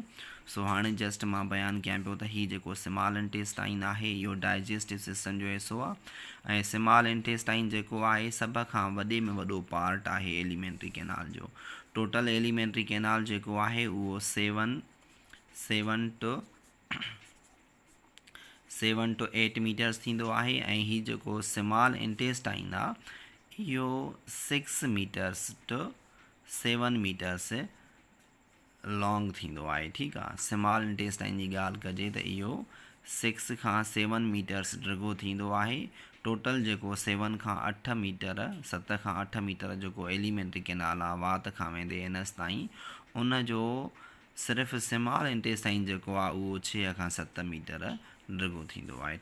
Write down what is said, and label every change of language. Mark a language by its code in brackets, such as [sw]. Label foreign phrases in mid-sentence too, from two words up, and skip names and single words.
[sd] सो हाणे जस्ट मां बयानु कयां पियो त हीउ जेको [en] small intestine [sd] आहे इहो [en] digestive system [sd] जो हिसो आहे ऐं [en] small intestine [sd] जेको आहे सभ खां वॾे में वॾो पार्ट आहे [en] alimentary canal [sd] जो। टोटल [en] alimentary canal [sd] जेको आहे उहो 7 to 8 मीटर्स थींदो आहे ऐं हीउ जेको [en] small intestine [sd] आहे इहो 6 मीटर्स to 7 [en] meters long [sd] थींदो आहे। ठीकु आहे, [en] small intestine [sd] जी ॻाल्हि कजे त इहो 6 खां 7 मीटर्स डिघो थींदो आहे। टोटल जेको 7 खां 8 मीटर 7 खां 8 मीटर जेको [en] alimentary canal [sd] आहे वात खां वेंदे एनस ताईं, उन जो सिर्फ़ु [en] small intestine [sd] जेको आहे उहो 6 खां 7 मीटर डिघो थींदो आहे।